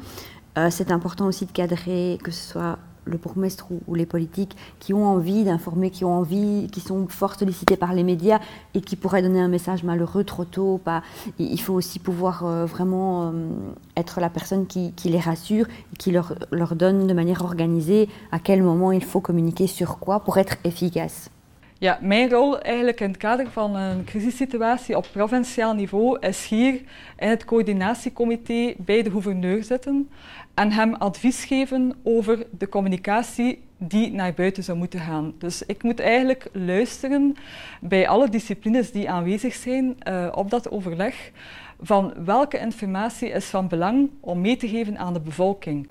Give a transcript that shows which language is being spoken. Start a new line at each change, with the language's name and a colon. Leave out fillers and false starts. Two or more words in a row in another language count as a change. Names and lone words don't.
French: C'est important aussi de cadrer, que ce soit le bourgmestre ou les politiques qui ont envie d'informer, qui sont fort sollicités par les médias et qui pourraient donner un message malheureux trop tôt. Il faut aussi pouvoir vraiment être la personne qui les rassure et qui leur donne de manière organisée à quel moment il faut communiquer sur quoi pour être efficace.
Dutch: Ja, mijn rol eigenlijk in het kader van een crisissituatie op provinciaal niveau is hier in het coördinatiecomité bij de gouverneur zitten en hem advies geven over de communicatie die naar buiten zou moeten gaan. Dus ik moet eigenlijk luisteren bij alle disciplines die aanwezig zijn op dat overleg van welke informatie is van belang om mee te geven aan de bevolking.